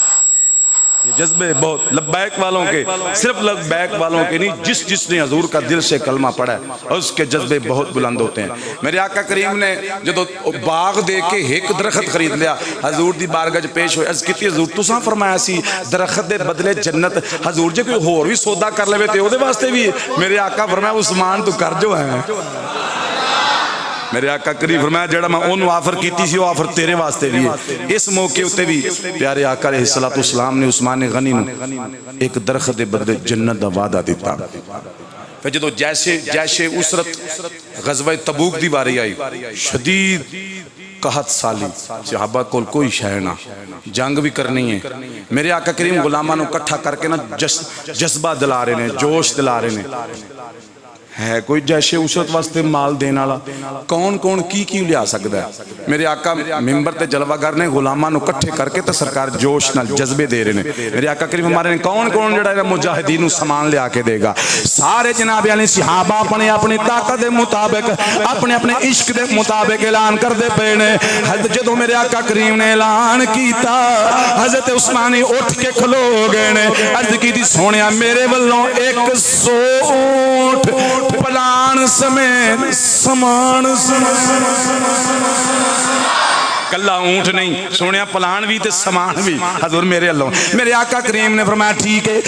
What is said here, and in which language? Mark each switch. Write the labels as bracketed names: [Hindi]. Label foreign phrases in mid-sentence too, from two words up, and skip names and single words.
[Urdu] یہ جذبے بہت لبیک والوں کے، صرف لبیک والوں کے نہیں، جس نے حضور کا دل سے کلمہ پڑھا ہے اور اس کے جذبے بہت بلند ہوتے ہیں۔ [Punjabi] میرے آقا کریم نے جدو باغ دے کے ایک درخت خرید لیا، حضور دی بارگاہ پیش ہوئے، عرض کیتی حضور تساں فرمایا سی درخت دے بدلے جنت، حضور جے کوئی ہور بھی سودا کر لے تے او دے واسطے بھی، میرے آقا فرمایا عثمان تو کر جو ہے۔ میرے آقا کریم فرمایا جڑا میں انہوں آفر کیتی سی وہ آفر تیرے واسطے بھی ہے۔ اس موقع ہوتے بھی پیارے آقا [Arabic] علیہ السلام [Punjabi] نے عثمان غنی نو ایک درخت دے بدلے جنت دا وعدہ دیتا۔ پھر جدو جیش اسرت غزوہ تبوک دی باری آئی، شدید قحط سالی، صحابہ کول کوئی شے نہ، جنگ بھی کرنی ہے، میرے آقا کریم غلاماں نو اکٹھا کر کے نا جذبہ دلا رہے ہیں، جوش دلا رہے ہیں۔ ہے کوئی جیش اسرت واسطے مال دینا کون کی لیا سکتا ہے؟ میرے آقا ممبر تے جلوہ گر نے غلاماں نو کٹھے کر کے تے سرکار جوش نال جذبے دے رہے ہیں۔ میرے آقا کریم ہمارے نے کون جڑا ہے مجاہدین نو سامان لیا کے دے گا؟ سارے جناب علی صحابہ اپنے اپنی طاقت دے مطابق اپنے اپنے عشق دے مطابق اعلان کر دے پے نے۔ حضرت جدوں میرے آقا کریم نے اعلان کیتا، حضرت عثمانی اٹھ کے کھلو گئے نے، عرض کیتی سونیا میرے والوں 100 اونٹ پلان سمیت سامان کلا اونٹ نہیں سونے پلان بھی تے سامان بھی حضور میرے اللہ میرے آقا کریم نے فرمایا ٹھیک ہے.